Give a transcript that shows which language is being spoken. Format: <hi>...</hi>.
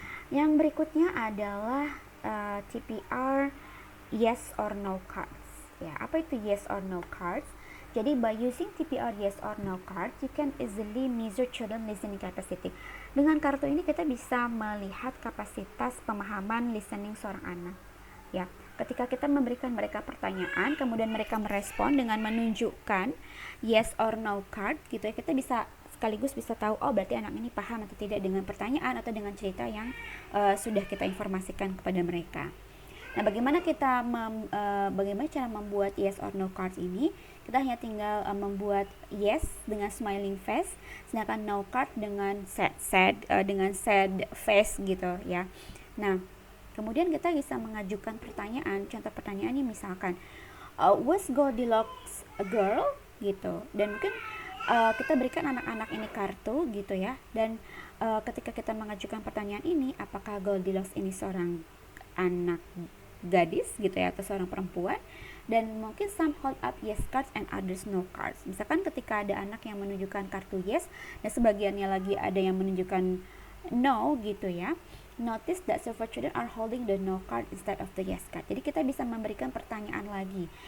<id>Yang berikutnya adalah TPR yes or no cards. Ya, apa itu yes or no cards?</id> <en>Jadi by using TPR yes or no cards, you can easily measure children listening capacity.</en> <id>Dengan kartu ini kita bisa melihat kapasitas pemahaman listening seorang anak. Ya, ketika kita memberikan mereka pertanyaan, kemudian mereka merespon dengan menunjukkan yes or no card gitu ya, kita bisa sekaligus bisa tahu oh berarti anak ini paham atau tidak dengan pertanyaan atau dengan cerita yang sudah kita informasikan kepada mereka. Nah, bagaimana cara membuat yes or no cards ini? Kita hanya tinggal membuat yes dengan smiling face, sedangkan no card dengan sad face gitu ya. Nah, kemudian kita bisa mengajukan pertanyaan. Contoh pertanyaannya misalkan,</id> <en>was Goldilocks a girl?</en> <id>Gitu. Dan mungkin kita berikan anak-anak ini kartu gitu ya. Dan ketika kita mengajukan pertanyaan ini, apakah Goldilocks ini seorang anak gadis gitu ya atau seorang perempuan? Dan mungkin</id> <en>some hold up yes cards and others no cards.</en> <id>Misalkan ketika ada anak yang menunjukkan kartu yes dan sebagiannya lagi ada yang menunjukkan no gitu ya.</id> <en>Notice that several children are holding the no card instead of the yes card.</en> <id>Jadi kita bisa memberikan pertanyaan lagi.</id>